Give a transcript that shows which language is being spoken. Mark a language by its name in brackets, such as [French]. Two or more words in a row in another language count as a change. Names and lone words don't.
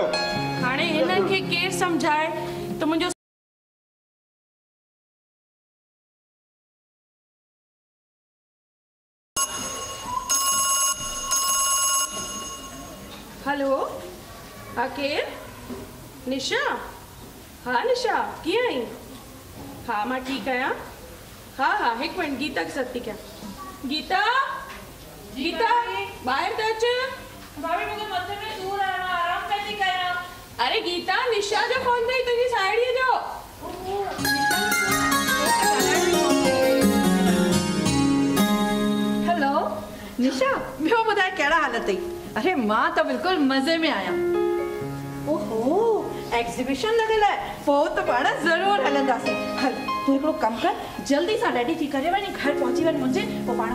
[Sindhi] हाणे हिननि खे केरु सम्झाए त मुंहिंजो हेलो हा केरु निशा हाँ निशा कीअं आहीं हाँ मां ठीकु आहियां हाँ हाँ हिकु मिनट गीता खे सॾु थी कयां गीता गीता ॿाहिरि त अच [Hindi] भाभी मुझे मथे में सूर है मैं आराम कैसे करा [Sindhi] अरे गीता निशा जो फोन अथई तुंहिंजी साहेड़ीअ जो हेलो निशा ॿियो ॿुधाए कहिड़ा हाल अथई अरे मां त बिल्कुलु मज़े में आहियां ओहो एग्ज़िबिशन लॻियल आहे पोइ त पाण ज़रूरु हलंदासीं हल तूं हिकिड़ो कमु कर जल्दी सां रेडी थी करे वञी घर पहुची वञ मुंहिंजे पोइ पाण